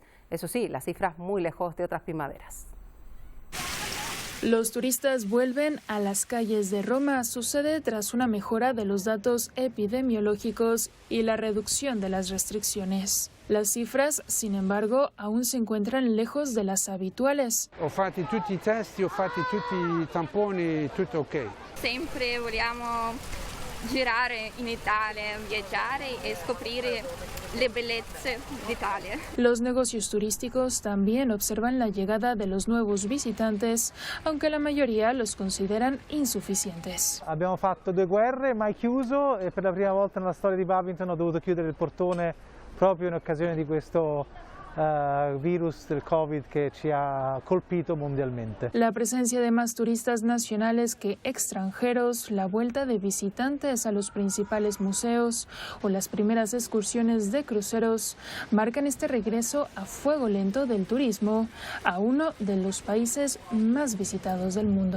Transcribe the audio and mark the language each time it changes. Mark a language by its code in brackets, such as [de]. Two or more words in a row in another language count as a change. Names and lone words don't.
[es] Eso sí, las cifras muy lejos de otras primaveras. Los turistas vuelven a las calles de Roma. Sucede tras una mejora de los datos epidemiológicos y la reducción de las restricciones. Las cifras, sin embargo, aún se encuentran lejos de las habituales. [it] Ho fatti tutti i test, ho fatti tutti i tamponi, tutto ok. Sempre vogliamo girare in Italia, viaggiare e scoprire le bellezze d'Italia. [es] Los negocios turísticos también observan la llegada de los nuevos visitantes, aunque la mayoría los consideran insuficientes. [it] Abbiamo fatto 2 guerre, mai chiuso, e per la prima volta nella storia di Babington ho dovuto chiudere il portone proprio in occasione di questo virus del COVID que ci ha colpito mundialmente. [es] La presencia de más turistas nacionales que extranjeros, la vuelta de visitantes a los principales museos o las primeras excursiones de cruceros marcan este regreso a fuego lento del turismo a uno de los países más visitados del mundo.